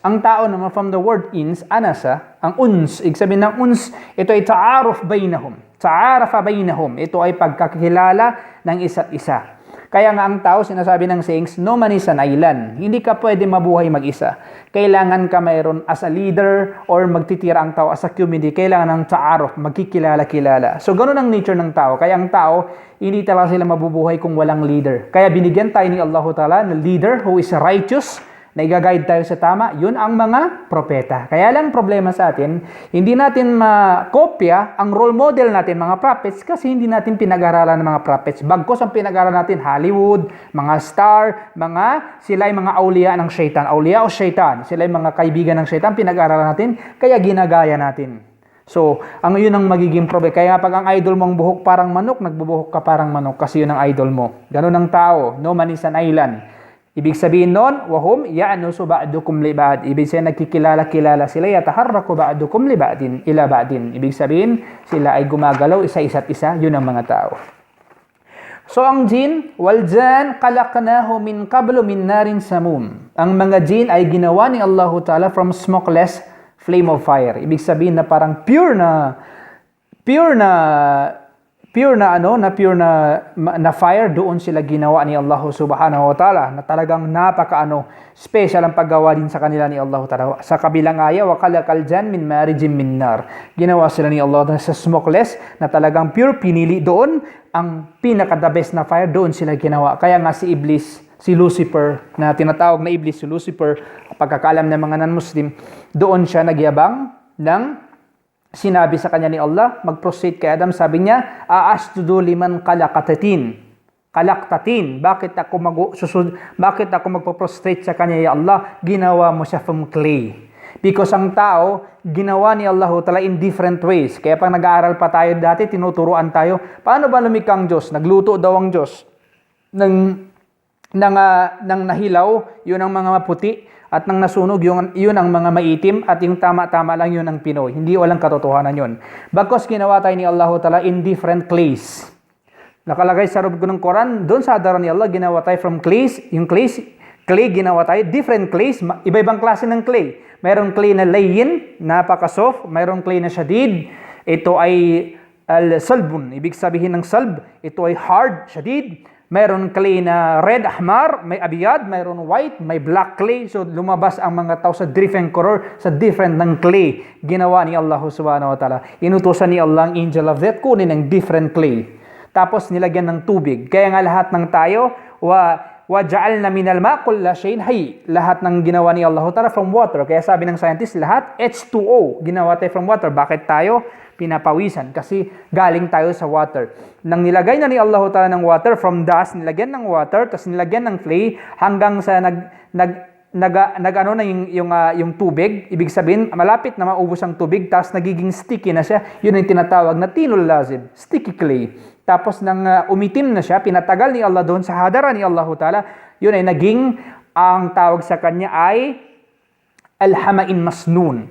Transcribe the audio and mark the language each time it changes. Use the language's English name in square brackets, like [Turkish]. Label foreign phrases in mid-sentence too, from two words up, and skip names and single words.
[Filipino] Ang tao naman [English] from the word [Arabic] إنس أنس, [Filipino] ang uns, ibig sabihin ng uns, ito ay [Arabic] تعارف بينهم. تعارف بينهم. [Filipino] Ito ay pagkakilala ng isa't isa. Kaya nga ang tao, sinasabi ng sayings, [English] no man is an island. [Filipino] Hindi ka pwede mabuhay mag-isa. Kailangan ka mayroon [English] as a leader [Filipino] or magtitira ang tao [English] as a community. [Filipino] Kailangan ng ta'aruf, magkikilala-kilala. So, ganun ang nature ng tao. Kaya ang tao, hindi talaga sila mabubuhay kung walang leader. Kaya binigyan tayo ni Allah Ta'ala ng [English] leader who is righteous, [Filipino] na i-guide tayo sa tama, yun ang mga propeta. Kaya lang problema sa atin, hindi natin makopya ang [English] role model [Filipino] natin, mga prophets, kasi hindi natin pinag-aralan ng mga prophets. Bagkos ang pinag-aralan natin, Hollywood, mga star, sila ay mga awliya ng syaitan. Awliya o syaitan, sila ay mga kaibigan ng syaitan, pinag-aralan natin, kaya ginagaya natin. So, yun ang magiging problema. Kaya pag ang idol mong buhok parang manok, nagbubuhok ka parang manok kasi yun ang idol mo. Ganun ang tao, [English] no man is an island. [Filipino] Ibig sabihin nun, [Arabic] وهم يأنس بعضكم لبعض. [Filipino] Ibig sabihin, nagkikilala-kilala sila, [Arabic] يتحرك بعضكم لبعض إلى بعض. [Filipino] Ibig sabihin, sila ay gumagalaw isa-isa't isa, yun ang mga tao. So, ang jin, [Arabic] والجان خلقناه من قبل من نار السموم. [Filipino] Ang mga jin ay ginawa ni Allah Ta'ala [English] from smokeless flame of fire. [Filipino] Ibig sabihin na parang pure na fire, doon sila ginawa ni Allah Subhanahu wa Ta'ala, na talagang special ang paggawa din sa kanila ni Allah Ta'ala. Sa kabilang aya, [Arabic] وخلق الجان من مارج من نار. [Filipino] Ginawa sila ni Allah sa smokeless, na talagang pure, pinili doon ang pinaka- [English] the best [Filipino] na fire, doon sila ginawa. Kaya nga si Iblis, si Lucifer, na tinatawag na Iblis, si Lucifer, pagkakalam ng mga non-Muslim, doon siya nagyabang ng sinabi sa kanya ni Allah, mag-prostrate kay Adam, sabi niya, [Arabic] أأسجد لمن خلقت طينا. [Filipino] Bakit ako magpo-prostrate sa kanya, ya Allah? Ginawa mo siya [English] from clay. [Filipino] Because ang tao, ginawa ni Allah Ta'ala [English] in different ways. [Filipino] Kaya pag nag-aaral pa tayo dati, tinuturuan tayo, paano ba lumikha ang Diyos? Nagluto daw ang Diyos ng nahilaw, yun ang mga maputi, at nang nasunog, yun ang mga maitim, at yung tama-tama lang yun ang Pinoy. Hindi walang katotohanan yun. Bagkos ginawa tayo ni Allah Ta'ala [English] in different clays. [Filipino] Nakalagay sa rubgo ng Quran, doon sa hadaran ni Allah, ginawa tayo [English] from clays. [Filipino] Yung clay ginawa tayo, [English] different clays, [Filipino] iba-ibang klase ng clay. Mayroong clay na layyin, napaka-soft. Mayroong clay na shadid. Ito ay al-salbun. Ibig sabihin ng salb, ito ay hard, shadid. Mayroon clay na red, ahmar, may abiyad, mayroon white, may black clay. So, lumabas ang mga tao sa [English] different color, [Filipino] sa different ng clay. Ginawa ni Allah Subhanahu wa Ta'ala. Inutusan ni Allah ang [English] angel of death, [Filipino] kunin ng [English] different clay. [Filipino] Tapos, nilagyan ng tubig. Kaya nga lahat ng tayo, [Arabic] وجعلنا من الماء كل شيء حي. [Filipino] Lahat ng ginawa ni Allah Ta'ala [English] from water. [Filipino] Kaya sabi ng scientist, lahat H2O. Ginawa tayo [English] from water. [Filipino] Bakit tayo pinapawisan? Kasi galing tayo sa water. Nang nilagay na ni Allah Ta'ala ng water, [English] from dust, [Filipino] nilagyan ng water, tapos nilagyan ng clay, hanggang sa yung tubig. Ibig sabihin, malapit na maubos ang tubig, tapos nagiging sticky na siya. Yun ang tinatawag na [Arabic] طين لازب, [English] sticky clay. [Filipino] Tapos nang umitim na siya, pinatagal ni Allah doon sa hadara ni Allah Ta'ala, yun ay naging, ang tawag sa kanya ay [Arabic] الحمإ مسنون.